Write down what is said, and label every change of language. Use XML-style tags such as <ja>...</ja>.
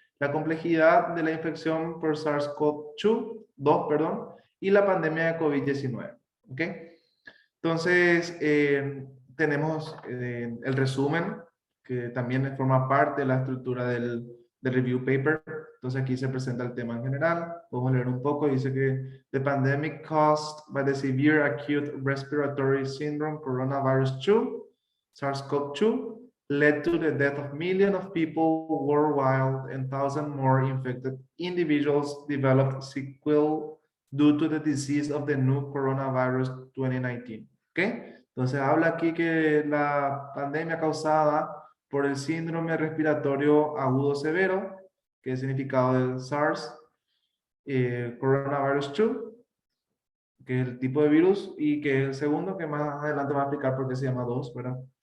<es>La complejidad de la infección por SARS-CoV-2, perdón, y la pandemia de COVID-19. ¿Okay? Entonces, tenemos el resumen, que también forma parte de la estructura del review paper. Entonces, aquí se presenta el tema en general. Vamos a leer un poco. Dice que</es> <en>the pandemic caused by the severe acute respiratory syndrome coronavirus 2, SARS-CoV-2, led to the death of millions of people worldwide and thousands more infected individuals developed sequelae due to the disease of the new coronavirus 2019.</en> <es>¿Ok? Entonces habla aquí que la pandemia causada por el síndrome respiratorio agudo severo, que es significado del SARS, coronavirus 2, que es el tipo de virus, y que es el segundo, que más adelante va a explicar por qué se llama 2, ¿verdad?</es>